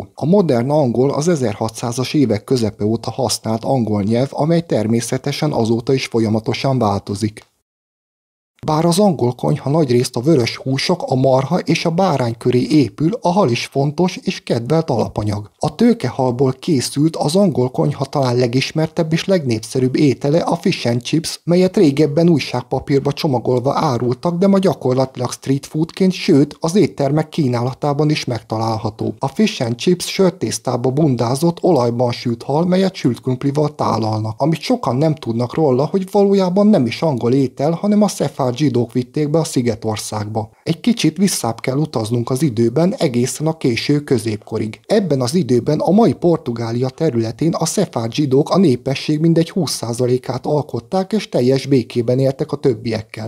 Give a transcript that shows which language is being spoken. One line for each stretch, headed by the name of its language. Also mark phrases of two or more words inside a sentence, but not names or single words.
Hungarian: A modern angol az 1600-as évek közepe óta használt angol nyelv, amely természetesen azóta is folyamatosan változik. Bár az angol konyha nagyrészt a vörös húsok, a marha és a bárány köré épül, a hal is fontos és kedvelt alapanyag. A tőkehalból készült az angol konyha talán legismertebb és legnépszerűbb étele a
English: fish and chips,
Hungarian: melyet régebben újságpapírba csomagolva árultak, de ma gyakorlatilag
English: street foodként,
Hungarian: sőt az éttermek kínálatában is megtalálható. A
English: fish and chips
Hungarian: sörtésztába bundázott, olajban sült hal, melyet sült krumplival tálalnak. Amit sokan nem tudnak róla, hogy valójában nem is angol étel, hanem a szefárd zsidók vitték be a Szigetországba. Egy kicsit visszább kell utaznunk az időben, egészen a késő középkorig. Ebben az időben a mai Portugália területén a szefárd zsidók a népesség mindegy 20%-át alkották, és teljes békében éltek a többiekkel.